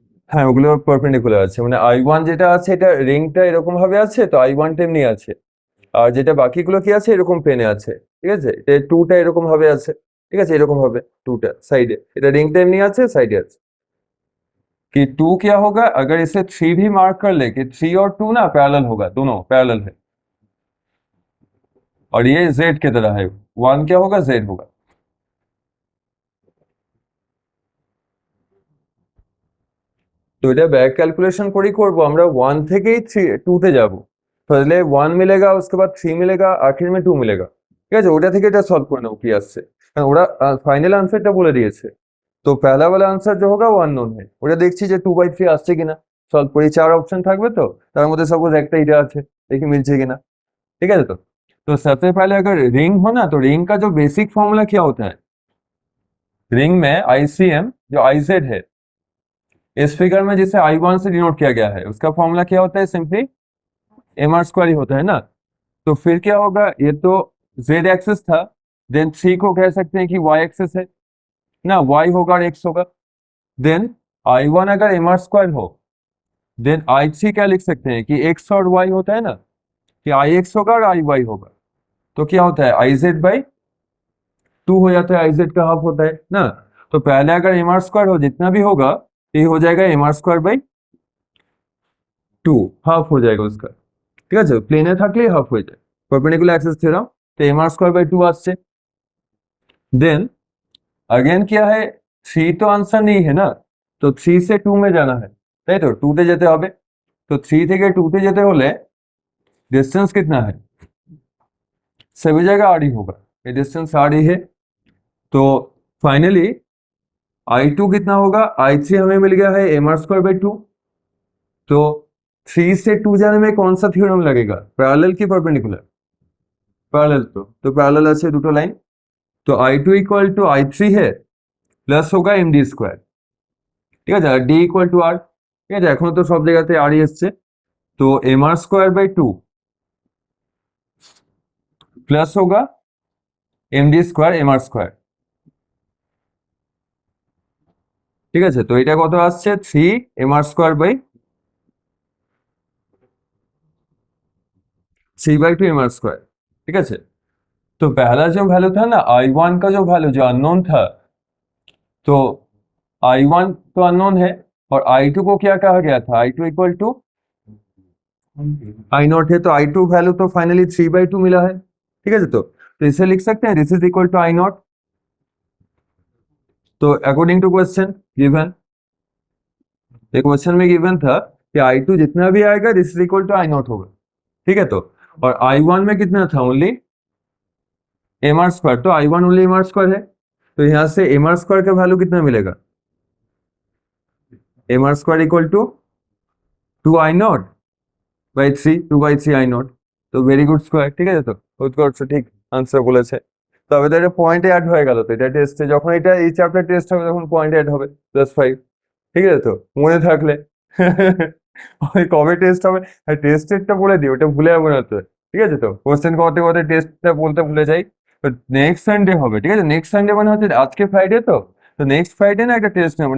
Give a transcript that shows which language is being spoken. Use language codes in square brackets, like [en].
[bn] হ্যাঁ, ওগুলো পারপেন্ডিকুলার আছে, মানে I1 যেটা আছে এটা রিংটা এরকম ভাবে আছে, তো I1 তেমনি আছে, আর যেটা বাকিগুলো কি আছে, এরকম পেনে আছে, ঠিক আছে? এটা 2টা এরকম ভাবে আছে, ঠিক আছে? এরকম ভাবে 2টা साइड এটা রিংটা এমনি আছে, साइड আছে। [hi] कि 2 क्या होगा, अगर इसे 3 भी मार्क कर ले कि 3 और 2 ना पैरेलल होगा, दोनों पैरेलल है, और ये z की तरह है, 1 क्या होगा, z होगा। [bn] तो এটা बैक कैलकुलेशन করেই করবো আমরা, 1 থেকেই 2 তে যাব, [hi] पहले 1 मिलेगा, उसके बाद 3 मिलेगा, आखिर में 2 मिलेगा, [bn] ঠিক আছে? ওটা থেকে এটা সলভ করে নেবো কি আসছে, কারণ ওরা ফাইনাল आंसरটা বলে দিয়েছে। তো [hi] पहला वाला आंसर जो होगा वो अननोन है, [bn] ওটা দেখছি যে 2/3 আসছে কিনা, সলভ করি, 4 অপশন থাকবে, তো তার মধ্যে সাপোজ একটা এটা আছে, দেখি मिलছে किना, [hi] ठीक है? तो सबसे पहले अगर रिंग हो ना, तो रिंग का जो बेसिक फॉर्मूला क्या होता है, रिंग में ICM जो IZ है, इस फिगर में जिसे I1 से डिनोट किया गया है, उसका फॉर्मूला क्या होता है, सिंपली mr स्क्वायर ही होता है ना। तो फिर क्या होगा, ये तो z एक्सिस था, देन 3 को कह सकते हैं कि y एक्सिस है ना, y होगा और x होगा, देन I1 अगर mr स्क्वायर हो, देन I3 क्या लिख सकते हैं कि x और y होता है ना, कि IX होगा और IY होगा, तो क्या होता है IZ/, 2 हो जाता है, आई जेड का हाफ होता है ना। तो पहले अगर एम आर स्क्वायर हो जितना भी होगा ये हो जाएगा M R square by 2, half हो जाएगा उसका। [bn] ঠিক আছে, প্লেনে থাকলেই হাফ হয়ে যায়, পারপেন্ডিকুলার অ্যাক্সিস থিওরাম। তো এম আর স্কোয়ার বাই 2 আসছে। [hi] देन अगेन क्या है, 3 तो आंसर नहीं है ना, तो 3 से 2 में जाना है, [bn] তাই তো 2 তে যেতে হবে। তো 3 থেকে 2 তে যেতে হলে [hi] डिस्टेंस कितना है, सभी जगह आर ही होगा, ये डिस्टेंस आर ही है। तो फाइनली I2 कितना होगा, I3 हमें मिल गया है एम आर स्क्वायर बाई 2। तो 3 से 2 जाने में कौन सा थ्योरम लगेगा, पैरेलल की परपेंडिकुलर, पैरेलल। [bn] तो पैरेलल আছে দুটো লাইন। [hi] तो I2 इक्वल टू I3 है, [bn] প্লাস होगा এম ডি স্কোয়ার, ঠিক আছে, আর ডি ইকুয়াল টু আর। ঠিক আছে, এখন তো সব জায়গাতে আরই এসছে। তো M আর square by 2 plus होगा M D square M আর square. ঠিক আছে, তো এটা কত আসছে, 3 M আর square by 3/2 M R square. [hi] ठीक है, तो पहला जो वैल्यू था ना I1 का जो वैल्यू जो अननोन था, तो I1 तो अननोन है और I2 को क्या कहा गया था, I2 equal to I not है, तो I2 वैल्यू तो फाइनली 3/2 मिला है। ठीक है, तो इसे लिख सकते हैं this is equal to I not. तो अकॉर्डिंग टू क्वेश्चन गिवन, ये क्वेश्चन में गिवन था कि I2 जितना भी आएगा this is equal to I not होगा। ठीक है, तो और I1 में कितना था, ओनली एम आर स्क्वायर, तो I1 only M R square है। तो यहां से एम आर स्क्वायर का वैल्यू कितना मिलेगा, M R square equal to 2 I not by 3, 2/3 I not. [bn] তো ভেরি গুড স্কোয়ার। ঠিক আছে, তো উৎকর্ষ ঠিক আনসার বলেছে। তবে তো এটা পয়েন্টে অ্যাড হয়ে গেল, তো এটা টেস্টে যখন এটা এই চ্যাপ্টার টেস্ট হবে তখন পয়েন্ট অ্যাড হবে +5। ঠিক আছে, তো মনে থাকলে ওই কবে টেস্ট হবে, আর টেস্টেরটা বলে দিই, ওটা ভুলে যাবো না তো। ঠিক আছে, তো কোশ্চেন করতে করতে টেস্টটা বলতে ভুলে যাই। তো নেক্সট সানডে হবে, ঠিক আছে, নেক্সট সানডে মানে হচ্ছে আজকে ফ্রাইডে, তো নেক্সট ফ্রাইডে না একটা টেস্ট নেবো।